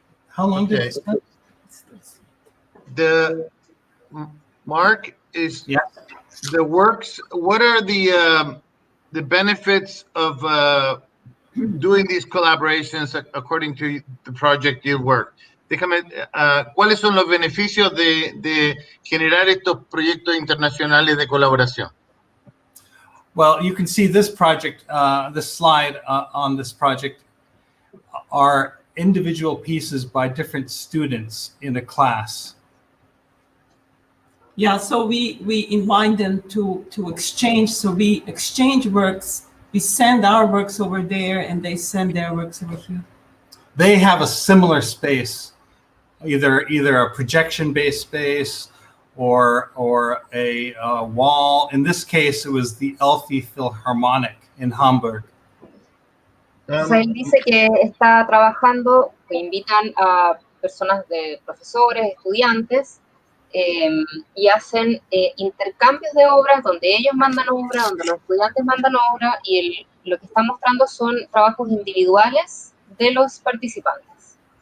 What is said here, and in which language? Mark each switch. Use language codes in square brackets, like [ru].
[en] How long did it spend? The Mark is Yeah. the works. What are the benefits of doing these collaborations according to the project you work? [es] Déjame, ¿cuáles son los beneficios de generar estos proyectos internacionales de colaboración? [en] Well, you can see this project, this slide on this project are individual pieces by different students in a class. Yeah, so we invite them to exchange. So we exchange works. We send our works over there, and they send their works over here. They have a similar space, either a projection-based space or a wall. In this case, it was the Elfi Philharmonic in Hamburg. [es] Entonces él dice que está trabajando, que invitan a personas de profesores, estudiantes, y hacen intercambios de obras donde ellos mandan obra, donde los estudiantes mandan obra, y lo que está mostrando son trabajos individuales de los participantes.